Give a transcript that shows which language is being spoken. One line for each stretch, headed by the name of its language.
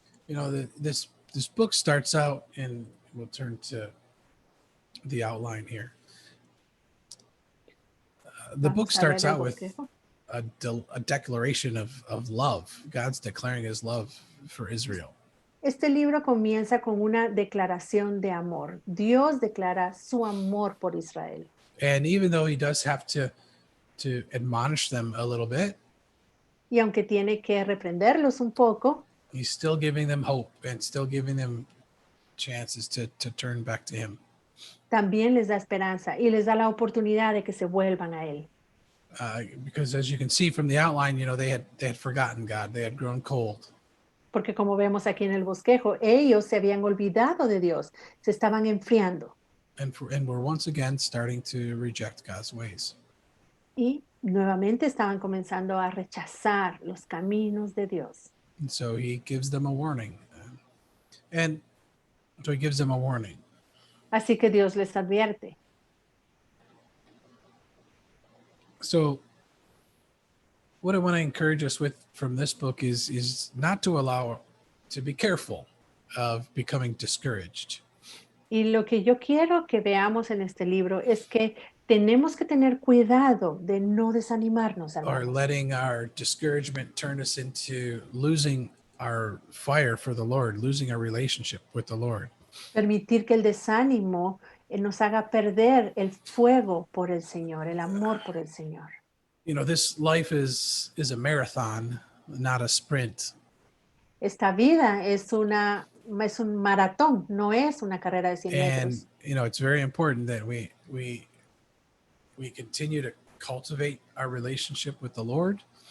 English: You know, this book starts out, and we'll turn to the outline here. The book
Spanish: Vamos a ver
English: starts
Spanish: el
English: out with
Spanish: bosquejo.
English: a declaration of love. God's declaring his love for Israel.
Spanish: Este libro comienza con una declaración de amor. Dios declara su amor por Israel.
English: And even though he does have to admonish them a little bit,
Spanish: Y aunque tiene que reprenderlos un poco,
English: he's still giving them hope and still giving them chances to turn back to him.
Spanish: también les da esperanza y les da la oportunidad de que se vuelvan a Él.
English: Because as you can see from the outline, you know, they had forgotten God. They had grown cold.
Spanish: Porque como vemos aquí en el bosquejo, ellos se habían olvidado de Dios, se estaban enfriando
English: And we're once again starting to reject God's ways.
Spanish: y nuevamente estaban comenzando a rechazar los caminos de Dios.
English: And so he gives them a warning. And so he gives them a warning.
Spanish: Así que Dios les advierte.
English: So what I want to encourage us with from this book is not to be careful of becoming discouraged.
Spanish: Y lo que yo quiero que veamos en este libro es que tenemos que tener cuidado de no desanimarnos,
English: Or
Spanish: hermanos,
English: letting our discouragement turn us into losing our fire for the Lord, losing our relationship with the Lord.
Spanish: permitir que el desánimo nos haga perder el fuego por el Señor, el amor por el Señor.
English: You know, this life is a marathon, not a sprint.
Spanish: Esta vida es un maratón, no es una carrera de 100
English: And
Spanish: metros.
English: you know, it's very important that we continue to cultivate our relationship with the Lord.